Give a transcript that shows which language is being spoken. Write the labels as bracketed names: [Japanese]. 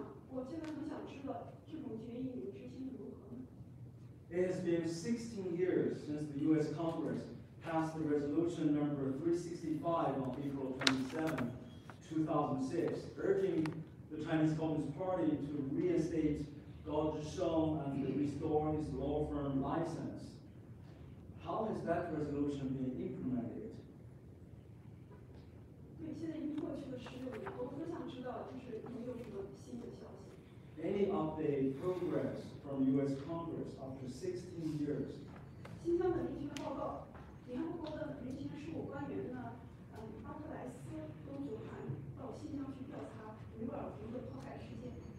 [Chinese] 我现在很想知道这种决议你们执行如何呢？ [English] It has been 16 years since the U.S. Congress passed the resolution number 365 on April 27, 2006, urging the Chinese Communist Party to reinstate Gao Zhisheng and to restore his law firm license. How has that resolution been implemented? [Chinese] 对，现在已经过去了16年，我想知道就是有没有什么新的消息。 [English] Any update progress from U.S. Congress after 16 years? [Chinese] 新疆的人权报告，联合国的人权事务官员呢，巴特莱斯都组团到新疆去调查维吾尔族的迫害事件。